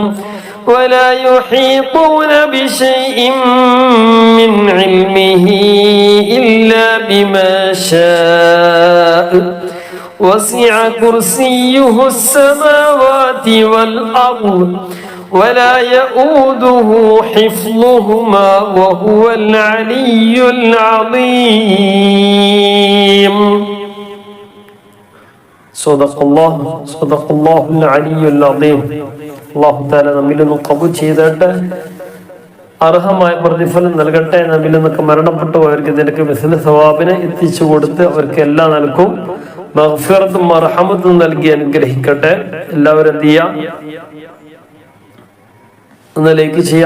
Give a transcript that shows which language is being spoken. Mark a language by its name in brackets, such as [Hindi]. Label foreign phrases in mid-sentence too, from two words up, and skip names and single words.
[Arabic] ولا يحيطون بشيء من علمه إلا بما شاء وسع كرسيه السماوات والأرض ولا يؤوده حفظهما وهو العلي العظيم. صدق الله العلي العظيم. الله تعالى [Malayalam] നമ്മിൽ നിന്ന് ഖബൂൽ ചെയ്തിട്ട് അർഹമായ പ്രതിഫലം നൽകട്ടെ. നമ്മിൽ നിന്നൊക്കെ മരണപ്പെട്ടു പോയവർക്ക് ഇതിനൊക്കെ [Arabic] مثل ثواب [Malayalam] എത്തിച്ചു കൊടുത്ത് അവർക്ക് എല്ലാം നൽകും. മഗ്ഫിറത്തും മർഹമത്തും നൽകി അനുഗ്രഹിക്കട്ടെ. എല്ലാവരും എന്ത് ചെയ്യാം, ഒന്ന് ലൈക്ക് ചെയ്യാം.